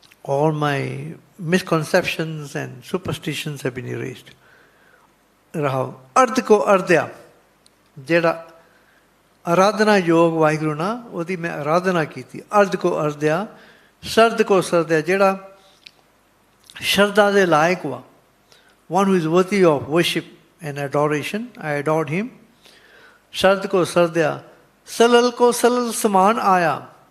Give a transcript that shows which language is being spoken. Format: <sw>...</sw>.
<en>all my misconceptions and superstitions have been erased.</en> <pa>ਰਹਾਓ। ਅਰਧ ਕੋ ਅਰਧਿਆ, ਜਿਹੜਾ ਆਰਾਧਨਾ ਯੋਗ ਵਾਹਿਗੁਰੂ ਨਾ, ਉਹਦੀ ਮੈਂ ਆਰਾਧਨਾ ਕੀਤੀ। ਅਰਧ ਕੋ ਅਰਧਿਆ, ਸਰਦ ਕੋ ਸਰਦਿਆ, ਜਿਹੜਾ ਸ਼ਰਧਾ ਦੇ ਲਾਇਕ ਵਾ।</pa> <en>one who is worthy of worship and adoration, I adored him.</en> <pa>ਸਰਦ ਕੋ ਸਰਦਿਆ, ਸਲਲ ਕੋ ਸਲਲ ਸਮਾਨ ਆਇਆ।</pa>